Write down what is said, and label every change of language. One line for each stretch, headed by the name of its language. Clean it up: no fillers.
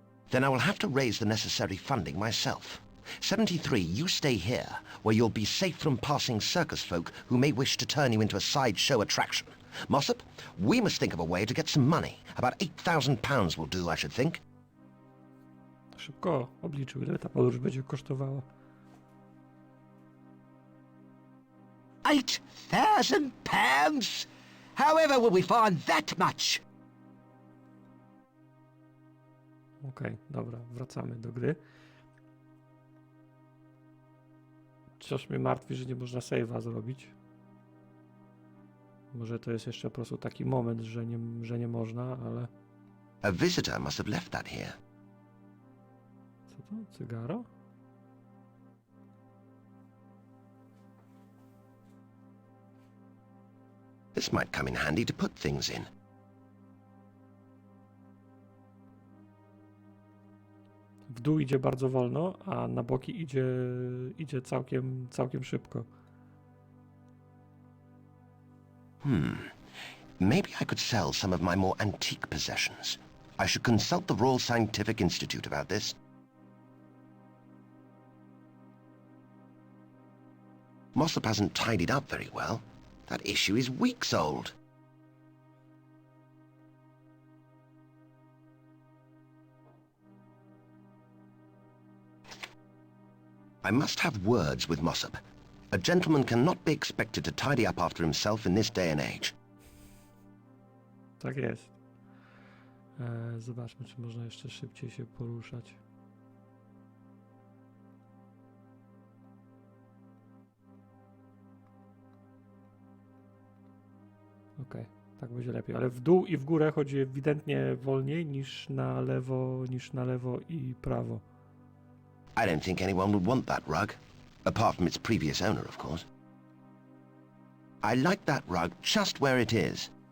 English: Then I will have to raise the necessary funding myself. 73, you stay here, where you'll be safe from passing circus folk who may wish to turn you into a sideshow attraction. Mossop, we must think of a way to get some money. About £8,000 will do, I should think.
Polish: Szybko obliczył, ile ta podróż będzie kosztowała.
English: £8,000? However will we find that much?
Polish: Okej, dobra, wracamy do gry. Coś mnie martwi, że nie można save'a zrobić. Może to jest jeszcze po prostu taki moment, że nie można, ale...
English: A visitor must have left that here.
Polish: Co to? Cygaro?
English: This might come in handy to put things in.
Polish: W dół idzie bardzo wolno, a na boki idzie całkiem szybko.
English: Maybe I could sell some of my more antique possessions. I should consult the Royal Scientific Institute about this. Mossop hasn't tidied up very well. That issue is weeks old. I must have words with Mossop. A gentleman cannot be expected to tidy up after himself in this day and age.
Polish: Tak jest. Zobaczmy, czy można jeszcze szybciej się poruszać. Okej, Tak będzie lepiej, ale w dół i w górę chodzi ewidentnie wolniej niż na lewo i prawo.
English: I don't think anyone would want that rug. Apart from its previous owner, of course. I like that rug just where it is.